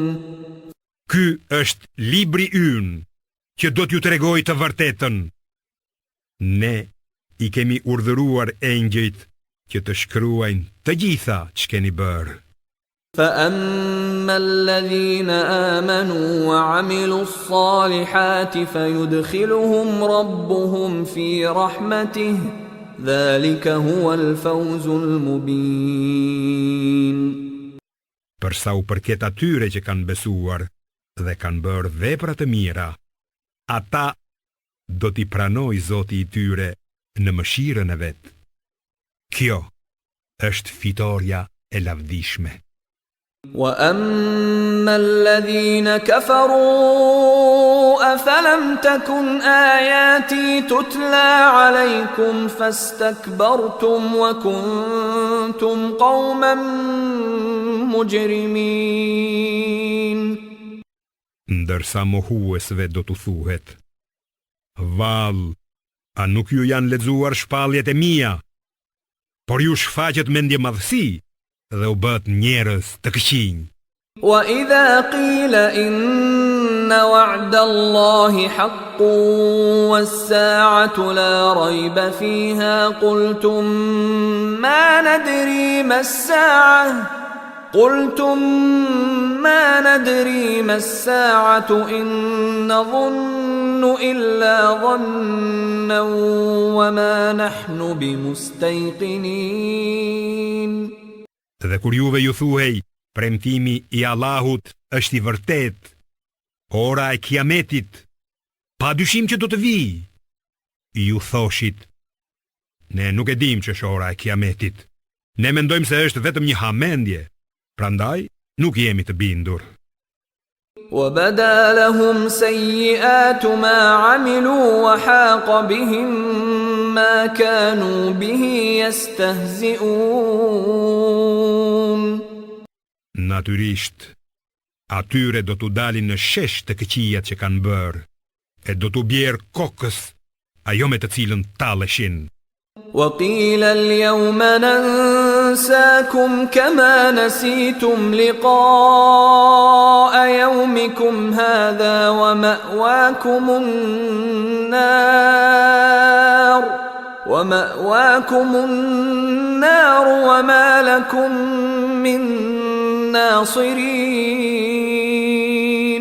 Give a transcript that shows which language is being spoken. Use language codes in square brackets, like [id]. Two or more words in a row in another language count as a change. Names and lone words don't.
[sq] Ky është libri ynë që do t'ju tregoj të vërtetën. Ne I kemi urdhëruar engjëjt që të shkruajnë të gjitha që keni bërë. [ar] فأما الذين آمنوا وعملوا الصالحات فيدخلهم ربهم في رحمته ذلك هو الفوز المبين. [sq] Përsa u përket atyre që kanë besuar dhe kanë bërë vepra të mira, ata do t'i pranoj Zoti I tyre në mëshirën e vet. Kjo është fitoria e lavdishme. [ar] وأما الذين كفروا أفلم تكن آياتي تتلى عليكم فاستكبرتم وكنتم قوما مجرمين. [sq] Ndërsa mohuesve do t'u thuhet: Vallë, a nuk ju janë lexuar shpalljet e mia? Por ju shfaqet mendje madhësi dhe u bët njerëz të këqinj. [ar] وإذا قيل إن وعد الله حق والساعة لا ريب فيها قلتم ما ندري ما الساعة إن نظن إلا ظنا وما نحن بمستيقنين. [sq] Dhe kur juve ju thuhej, premtimi I Allahut është I vërtet, ora e kiametit, pa dyshim që do të vijë, ju thoshit: Ne nuk e dim që është ora e kiametit. Ne mendojmë se është vetëm një hamendje, prandaj nuk jemi të bindur. [ar] وبدا لهم سيئات ما عملوا وحاق بهم ما كانوا به يستهزئون. [sq] Natyrisht, atyre do t'u dalin në shesh të këqijat që kanë bërë, e do t'u bjerë kokës ajo me të cilën talleshin. [ar] وقيل اليوم ننساكم كما نسيتم لقاء يومكم هذا ومأواكم النار وما لكم من ناصرين.